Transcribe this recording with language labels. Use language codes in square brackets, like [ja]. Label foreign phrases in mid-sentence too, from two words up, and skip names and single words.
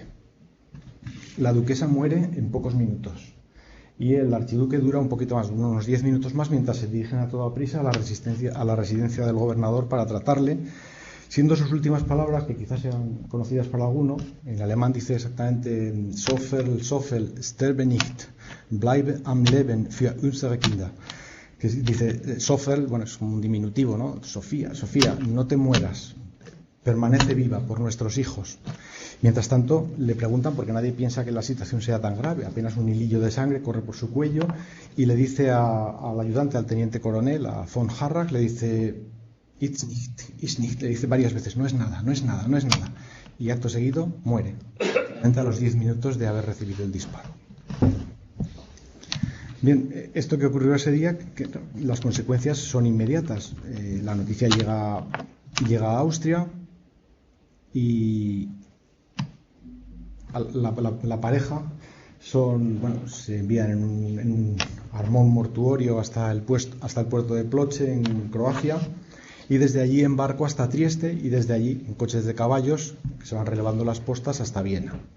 [es] La duquesa muere en pocos minutos y el archiduque dura un poquito más, unos 10 minutos más, mientras se dirigen a toda prisa a la residencia del gobernador para tratarle, siendo sus últimas palabras, que quizás sean conocidas para alguno. En alemán dice exactamente [de] Soffel, sterbe nicht, bleibe am Leben für unsere Kinder. [es] Que dice Soffel, bueno, es como un diminutivo, ¿no? Sofía, no te mueras, permanece viva por nuestros hijos. Mientras tanto, le preguntan, porque nadie piensa que la situación sea tan grave, apenas un hilillo de sangre corre por su cuello, y le dice al ayudante, al teniente coronel, a von Harrach, le dice [de] ist nicht, [es] le dice varias veces, no es nada, y acto seguido muere, a los 10 minutos de haber recibido el disparo. Bien, esto que ocurrió ese día, que las consecuencias son inmediatas. La noticia llega a Austria y la pareja se envían en un armón mortuorio hasta el puerto de Ploče, en Croacia, y desde allí en barco hasta Trieste, y desde allí en coches de caballos que se van relevando las postas hasta Viena.